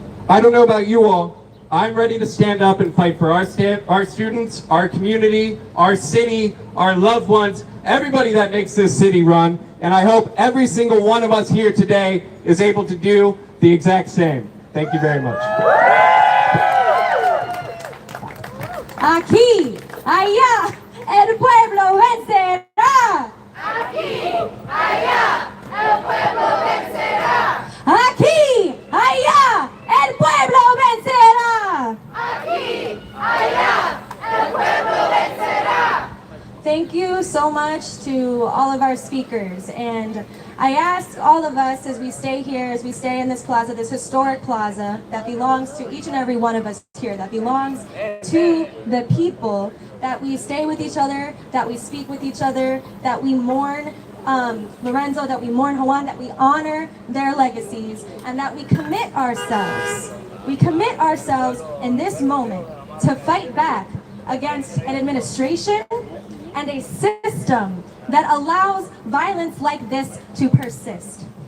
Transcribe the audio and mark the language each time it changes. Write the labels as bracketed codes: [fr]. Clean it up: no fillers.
[en] I don't know about you all, I'm ready to stand up and fight for our students, our community, our city, our loved ones, everybody that makes this city run, and I hope every single one of us here today is able to do the exact same. Thank you very much. [es] Aquí, allá, el pueblo vencerá. Aquí, allá, el pueblo vencerá. Aquí, allá, el pueblo vencerá. Aquí, allá, el pueblo vencerá. [en] Thank you so much to all of our speakers, and I ask all of us as we stay here, as we stay in this plaza, this historic plaza that belongs to each and every one of us here, that belongs to the people, that we stay with each other, that we speak with each other, that we mourn Lorenzo, that we mourn Juan, that we honor their legacies, and that we commit ourselves in this moment to fight back against an administration and a system that allows violence like this to persist.